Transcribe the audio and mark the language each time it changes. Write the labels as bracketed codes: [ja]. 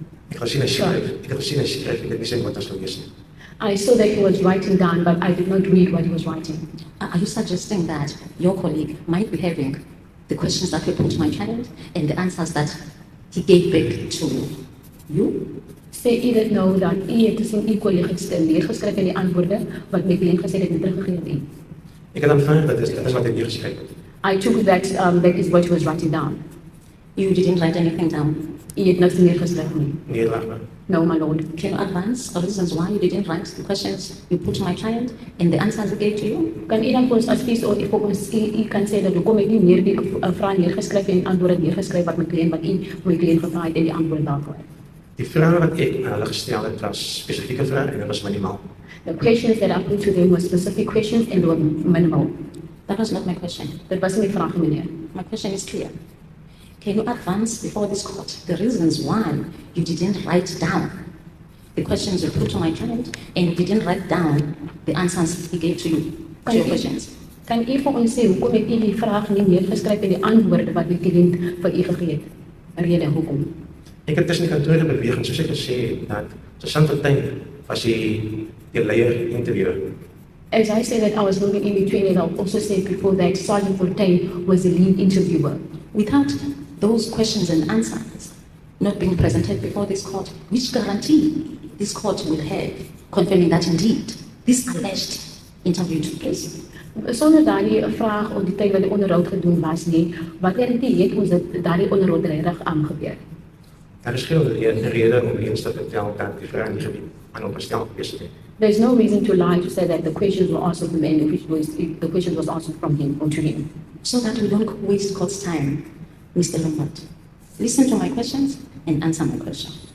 [af] Ek het gesien hy skryf, ek het nie sien wat as lees nie. [en] I saw that he was writing down, but I did not read what he was writing. Are you suggesting that your colleague might be having the questions that were put to my client and the answers that he gave back to you? [af] Sê u dit nou dat u het gesien u kollega neergeskryf en die antwoorde wat my kliënt gesê het en teruggegee het u? Ek het aanvaar dat is wat hy neergeskryf het. [en] I took that that is what he was writing down. You didn't write anything down? [af] U het niks neergeskryf nie. Nee, laat. [en] No, my lord. Can you advance the reasons why you didn't write the questions you put to my client and the answers he gave to you? [af] Kan u dan vir ons advies of vir ons u kan sê dat hoekom ek nie meer die vrae neergeskryf en antwoorde neergeskryf wat my kliënt gevra het en die antwoorde daarvoor? Die vrae wat ek aan hulle gestel het was spesifieke vrae en dit was minimaal. [en] The questions that I put to them were specific questions and were minimal. That was not my question. [af] Dit was nie my vraag, meneer. [en] My question is clear. Can you advance before this court the reasons why you didn't write down the questions you put to my client and you didn't write down the answers he gave to you, to your questions? [af] Kan u vir ons sê hoekom het u die vraag nie neergeskryf en die antwoorde wat die kliënt vir u gegee het? Rede hoekom? Ek het tussen die kantore beweging, soos ek gesê het, dat Sergeant Fortuin was die leier interviewer. [en] As I said that I was moving in between, and I also said before that Sergeant Fortuin was the lead interviewer. Without those questions and answers not being presented before this court, which guarantee this court will have confirming that indeed this alleged interview took place? [af] Sonder daardie vraag of die tyd wat die onderhoud gedoen was nie, wat garantie het ons dat daardie onderhoud regtig gebeur? Daar is geen rede om eens te vertel dat die vraag nie aan hom gestel gewees het. [en] There's no reason to lie to say that the questions were answered from him if the question was answered from him or to him. So that we don't waste court's time, Mr. Lombard. Listen to my questions and answer my question.